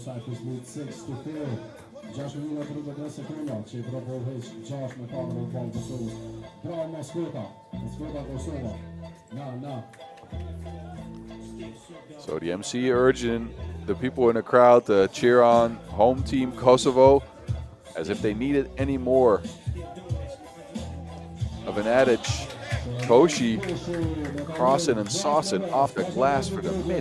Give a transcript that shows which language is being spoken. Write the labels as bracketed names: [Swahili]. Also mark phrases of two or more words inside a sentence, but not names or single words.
[English] Cyprus lead 6-4. [Albanian] Gjashtë minuta për 10 sekonda që I propovesh 6 me 4 në ballë Kosovës. Bravo Maskota. Maskota Kosova. Na. [English] So the MC urging the people in the crowd to cheer on home team Kosovo as if they needed any more of an adage. Koshi crossing and saucing off the glass for the mid.